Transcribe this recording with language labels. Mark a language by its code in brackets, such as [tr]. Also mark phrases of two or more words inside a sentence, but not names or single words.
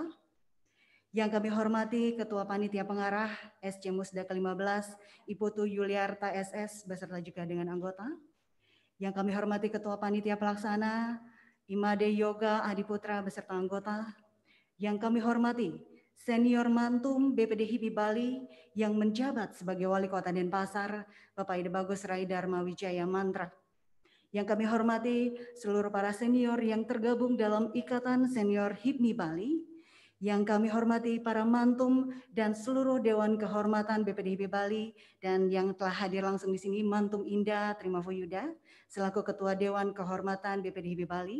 [id] Yang kami hormati Ketua Panitia Pengarah SC Musda ke-15, Iputu Yuliarta SS beserta juga dengan anggota. Yang kami hormati Ketua Panitia Pelaksana, Imade Yoga Adiputra beserta anggota. Yang kami hormati Senior Mantum BPD HIPMI Bali yang menjabat sebagai Wali Kota Denpasar, Bapak Ide Bagus Rai Dharma Wijaya Mantra. Yang kami hormati seluruh para senior yang tergabung dalam Ikatan Senior HIPMI Bali. Yang kami hormati para mantum dan seluruh Dewan Kehormatan BPD HIPMI Bali dan yang telah hadir langsung di sini Mantum Indah Trimafuyuda selaku Ketua Dewan Kehormatan BPD HIPMI Bali.